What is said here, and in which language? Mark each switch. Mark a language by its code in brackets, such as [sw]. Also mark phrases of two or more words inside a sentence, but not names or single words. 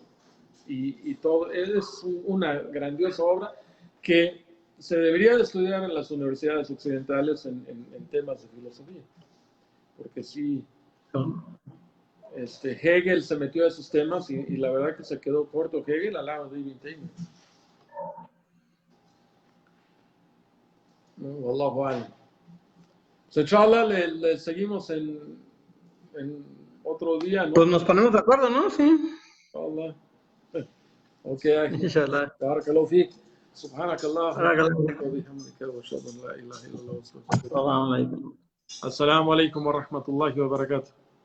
[es] Y todo, es una grandiosa obra que se debería de estudiar en las universidades occidentales en temas de filosofía, porque sí, Hegel se metió a esos temas y la verdad que se quedó corto Hegel al lado de Ibn Taymiyyah. [ar] والله أعلم. So, inshallah, [es] le seguimos en otro día, ¿no? Pues nos ponemos de acuerdo, ¿no? Sí. [ar] Inshallah. Ok, Inshallah. بارك الله فيك. سبحانك اللهم Barakallahu. وبحمدك واشهد ان لا اله الا الله واستغفرك. السلام عليكم ورحمه الله وبركاته.